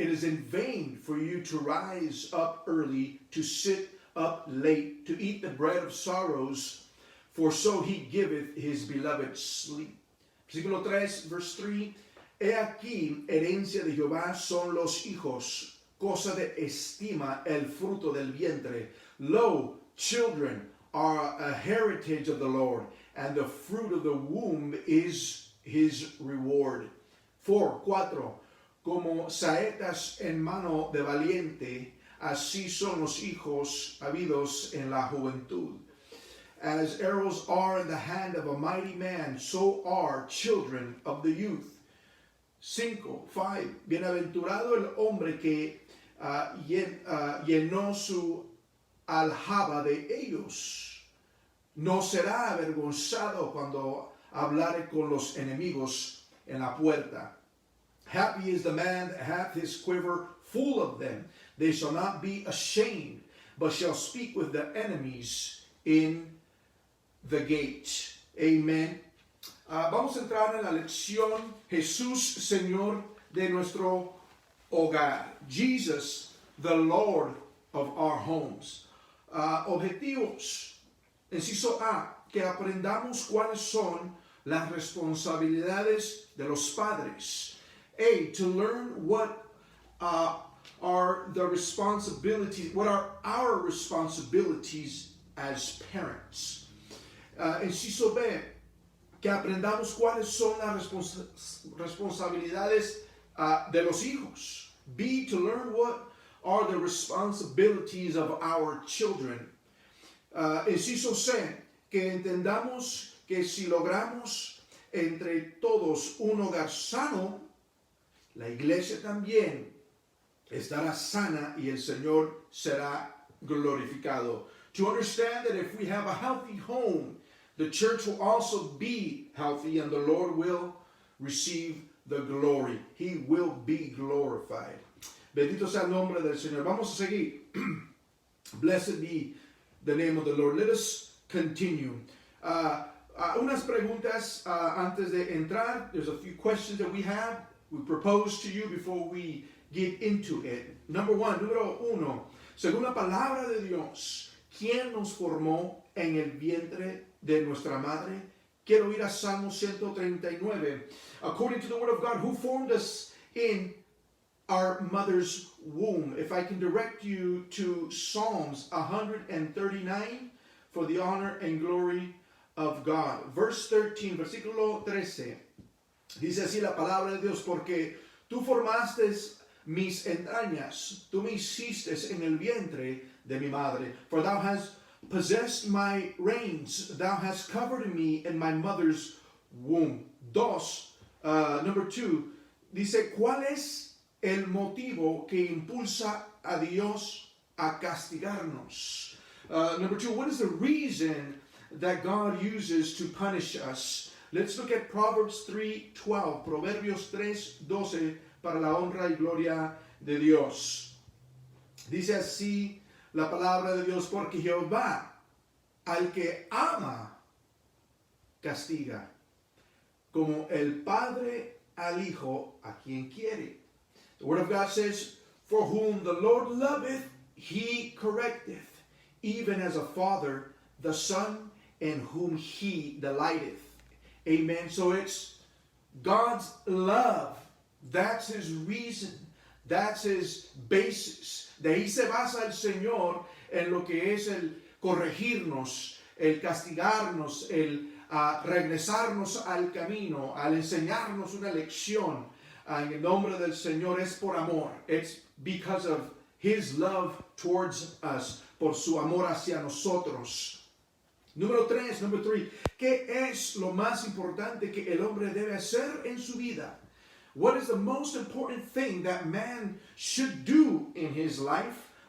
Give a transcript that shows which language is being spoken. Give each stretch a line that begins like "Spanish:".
English: It is in vain for you to rise up early, to sit up late, to eat the bread of sorrows, for so he giveth his beloved sleep.
Spanish: Versículo 3,
English: verse 3.
Spanish: He aquí, herencia de Jehová son los hijos, cosa de estima el fruto del vientre.
English: Lo, children are a heritage of the Lord, and the fruit of the womb is his reward.
Spanish: 4, como saetas en mano de valiente, así son los hijos habidos en la juventud.
English: As arrows are in the hand of a mighty man, so are children of the youth.
Spanish: 5, bienaventurado el hombre que llenó su aljaba de ellos. No será avergonzado cuando hablare con los enemigos en la puerta.
English: Happy is the man that hath his quiver full of them. They shall not be ashamed, but shall speak with the enemies in the gate. Amen.
Spanish: Vamos a entrar en la lección Jesús, Señor de nuestro hogar.
English: Jesus, the Lord of our homes.
Spanish: Objetivos. Inciso A, que aprendamos cuáles son las responsabilidades de los padres.
English: A, to learn what are the responsibilities, what are our responsibilities as parents.
Spanish: Inciso B, que aprendamos cuáles son las responsabilidades de los hijos.
English: B, to learn what are the responsibilities of our children.
Spanish: Inciso C, que entendamos que si logramos entre todos un hogar sano, la iglesia también estará sana y el Señor será glorificado.
English: To understand that if we have a healthy home, the church will also be healthy and the Lord will receive the glory. He will be glorified.
Spanish: Bendito sea el nombre del Señor. Vamos a seguir.
English: Blessed be the name of the Lord. Let us continue.
Spanish: Unas preguntas antes de entrar.
English: There's a few questions that we have. We propose to you before we get into it.
Spanish: Número uno. Según la palabra de Dios, ¿quién nos formó en el vientre de nuestra madre? Quiero ir a Salmo 139.
English: According to the word of God, who formed us in our mother's womb? If I can direct you to Psalms 139 for the honor and glory of God. Verse 13,
Spanish: versículo 13. Dice así la palabra de Dios, porque tú formaste mis entrañas, tú me hiciste en el vientre de mi madre.
English: For thou hast possessed my reins, thou hast covered me in my mother's womb. Number 2,
Spanish: dice, ¿cuál es el motivo que impulsa a Dios a castigarnos?
English: Number 2, what is the reason that God uses to punish us? Let's look at Proverbs 3:12,
Spanish: Proverbios 3:12, para la honra y gloria de Dios. Dice así la palabra de Dios, porque Jehová al que ama castiga, como el padre al hijo a quien quiere.
English: The word of God says, for whom the Lord loveth, he correcteth, even as a father the son in whom he delighteth. Amen. So it's God's love. That's his reason. That's his basis.
Spanish: De ahí se basa el Señor en lo que es el corregirnos, el castigarnos, el regresarnos al camino, al enseñarnos una lección. En el nombre del Señor es por amor.
English: It's because of his love towards us,
Spanish: por su amor hacia nosotros. Número 3, ¿qué es lo más importante que el hombre debe hacer en su vida?
English: What is the most important thing that man should do in his life?